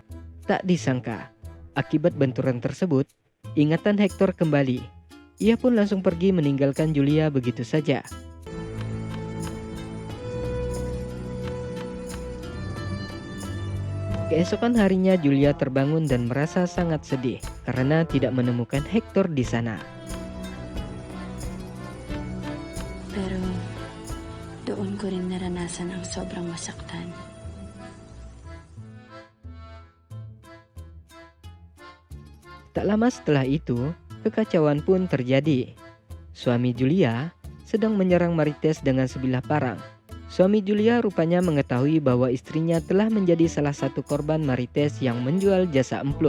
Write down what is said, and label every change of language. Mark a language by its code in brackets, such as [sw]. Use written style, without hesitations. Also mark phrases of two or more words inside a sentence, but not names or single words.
[id] Tak disangka, akibat benturan tersebut, ingatan Hector kembali. Ia pun langsung pergi meninggalkan Julia begitu saja. Keesokan harinya Julia terbangun dan merasa sangat sedih karena tidak menemukan Hector di sana. [tl] Pero doon ko rin naranasan ang sobrang masaktan. [id] Tak lama setelah itu, kekacauan pun terjadi. Suami Julia sedang menyerang Marites dengan sebilah parang. Suami Julia rupanya mengetahui bahwa istrinya telah menjadi salah satu korban Marites yang menjual jasa emplut.